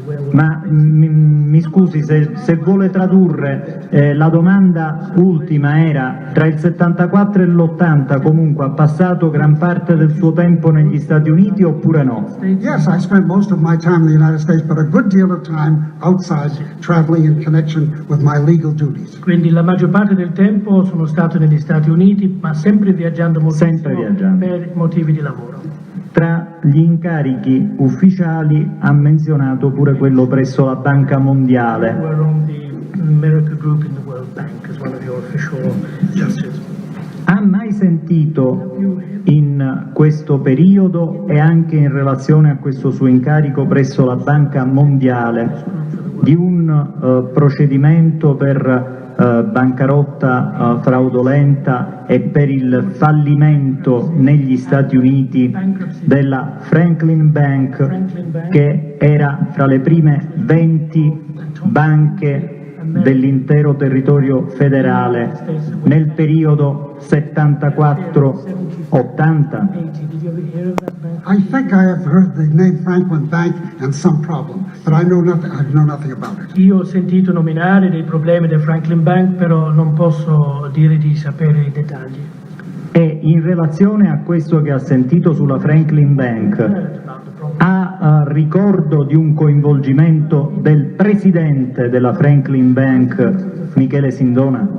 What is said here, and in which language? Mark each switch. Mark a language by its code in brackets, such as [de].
[it] Ma mi scusi, se vuole tradurre, la domanda ultima era: tra il 74 e l'80 comunque ha passato gran parte del suo tempo negli Stati Uniti oppure no? [en] Yes, I spent most of my time in the United States, but a good deal of time outside, traveling in connection with my legal duties. [it] Quindi la maggior parte del tempo sono stato negli Stati Uniti, ma sempre viaggiando moltissimo Sempre viaggiando. per motivi di lavoro. Tra gli incarichi ufficiali ha menzionato pure quello presso la Banca Mondiale. [en] We're on the Miracle Group in the World Bank as one of your official justices. [it] Ha mai sentito in questo periodo e anche in relazione a questo suo incarico presso la Banca Mondiale di un procedimento per bancarotta fraudolenta e per il fallimento negli Stati Uniti della Franklin Bank, che era fra le prime 20 banche dell'intero territorio federale nel periodo 74-80? [en] I think I have heard the name Franklin Bank and some problem, but I know nothing about it. [it] Io ho sentito nominare dei problemi del Franklin Bank, però non posso dire di sapere i dettagli. E in relazione a questo che ha sentito sulla Franklin Bank, ha ricordo di un coinvolgimento del presidente della Franklin Bank, Michele Sindona?